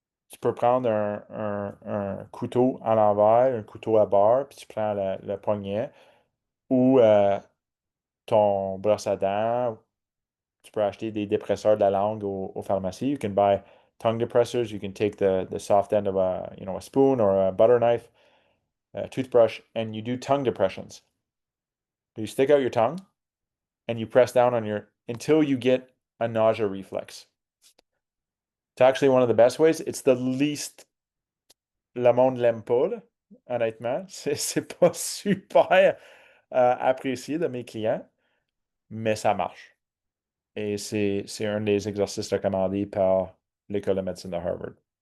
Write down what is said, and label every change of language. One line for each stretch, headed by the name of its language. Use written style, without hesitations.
French: Tu peux prendre un couteau à l'envers, un couteau à beurre, puis tu prends le poignet ou ton brosse à dents. Tu peux acheter des dépresseurs de la langue au pharmacie.
English: You can buy tongue depressors. You can take the soft end of a spoon or a butter knife, a toothbrush, and you do tongue depressions. You stick out your tongue and you press down on your until you get a nausea reflex. It's actually one of the best ways. It's the least
French: le monde l'aime pas, là, honnêtement. C'est pas super apprécié de mes clients, mais ça marche. Et c'est un des exercices recommandés par l'École de médecine de Harvard.